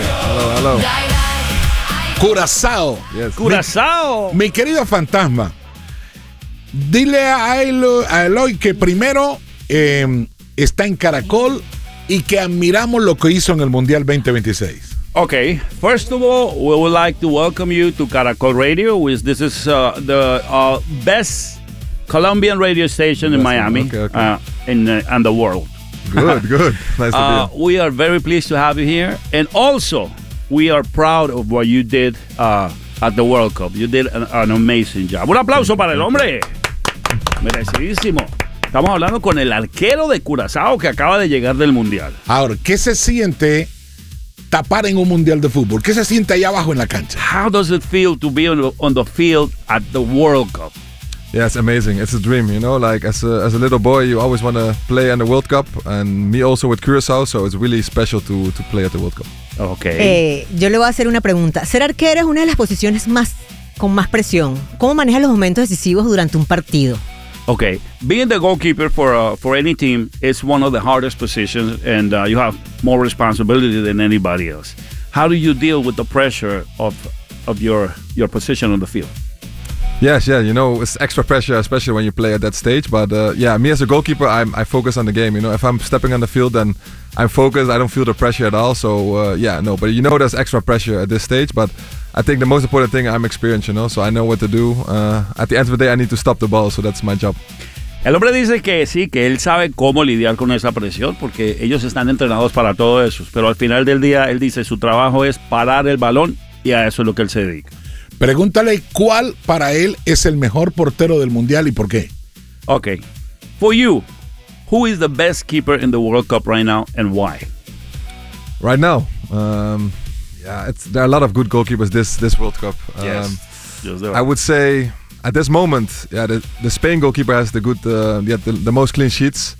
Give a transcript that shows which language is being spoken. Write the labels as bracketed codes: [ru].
[en] Hello, hello. [es] Curazao. [en] Yes. Curazao. [es] Mi querido fantasma. Dile a Eloy que primero está en Caracol y que admiramos lo que hizo en el Mundial 2026. [en] Okay, first of all, we would like to welcome you to Caracol Radio, which this is the best Colombian radio station in Miami, and the world. Good, good. Nice to be here. We are very pleased to have you here, and also we are proud of what you did at the World Cup. You did an amazing job. [es] Un aplauso para el hombre. Merecidísimo. Estamos hablando con el arquero de Curazao que acaba de llegar del Mundial. Ahora, ¿qué se siente tapar en un Mundial de fútbol? ¿Qué se siente ahí abajo en la cancha? [en] How does it feel to be on the field at the World Cup? Yeah, it's amazing. It's a dream, you know? Like, as a little boy, you always want to play in the World Cup. And me also with Curazao, so it's really special to play at the World Cup. Okay. [es] Yo le voy a hacer una pregunta. Ser arquero es una de las posiciones con más presión. ¿Cómo manejas los momentos decisivos durante un partido? [en] Okay, being the goalkeeper for any team is one of the hardest positions, and you have more responsibility than anybody else. How do you deal with the pressure of your position on the field? Yes, yeah, you know, it's extra pressure, especially when you play at that stage. But yeah, me as a goalkeeper, I focus on the game. You know, if I'm stepping on the field, then I'm focused. I don't feel the pressure at all. So yeah, no. But you know, there's extra pressure at this stage. But I think the most important thing, I'm experienced, you know, so I know what to do. At the end of the day, I need to stop the ball, so that's my job. [es] El hombre dice que sí, que él sabe cómo lidiar con esa presión, porque ellos están entrenados para todo eso. Pero al final del día, él dice su trabajo es parar el balón, y a eso es lo que él se dedica. Pregúntale cuál para él es el mejor portero del Mundial y por qué. [en] Okay. For you, who is the best keeper in the World Cup right now and why? Right now? There are a lot of good goalkeepers this World Cup. Yes, I would say At this moment, yeah, the Spain goalkeeper has the good, the most clean sheets.